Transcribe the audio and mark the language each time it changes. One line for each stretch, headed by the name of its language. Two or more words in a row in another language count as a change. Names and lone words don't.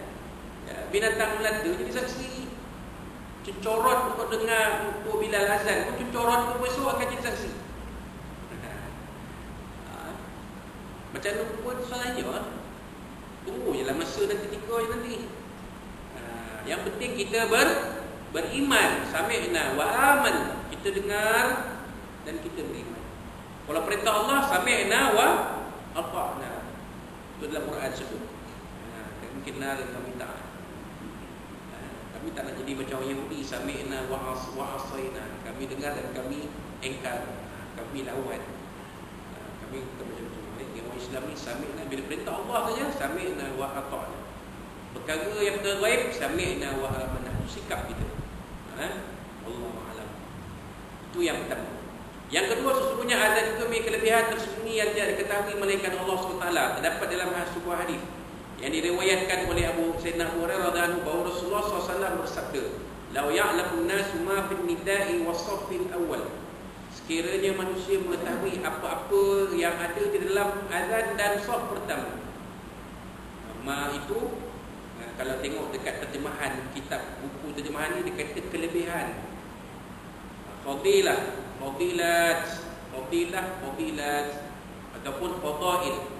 Malay: Binatang melata jadi saksi. Cucorot untuk dengar untuk Bilal azan pun cucorot pun besok akan jadi saksi. Macam mana pun soalnya tunggu je lah masa dan ketika je nanti. Yang penting kita beriman.
Arabic: سمعنا وآمنا.
Malay: Kita dengar dan kita beriman. Kalau perintah Allah
Arabic: سمعنا وأطعنا.
Malay: Itu dalam Quran sebut. Kami kenal dan kami taat. Kami tak nak jadi macam Yahudi.
Arabic: سمعنا وعصينا.
Malay: Kami dengar dan kami engkar. Kami lawan. Kami macam tu. Orang Islam ni sami'na. Bila perintah Allah saja
Arabic: سمعنا وأطعنا.
Malay: Perkara yang tergaib
Arabic: سمعنا وأمانة.
Malay: Itu sikap kita.
Arabic: الله أعلم.
Malay: Itu yang pertama. Yang kedua, sesungguhnya azan itu memiliki kelebihan tersembunyi yang tidak diketahui melainkan Allah SWT. Terdapat dalam sebuah hadis yang diriwayatkan oleh Sayyidina Abu Hurairah
Arabic: رضي الله عنه
Malay: bahawa Rasulullah SAW bersabda,
Arabic: "لو يعلم الناس ما في النداء والصف الأول."
Malay: Sekiranya manusia mengetahui apa-apa yang ada di dalam azan dan saf pertama. Ma itu kalau tengok dekat terjemahan kitab buku terjemahan ni dia kata kelebihan. Fadilat ataupun fadail.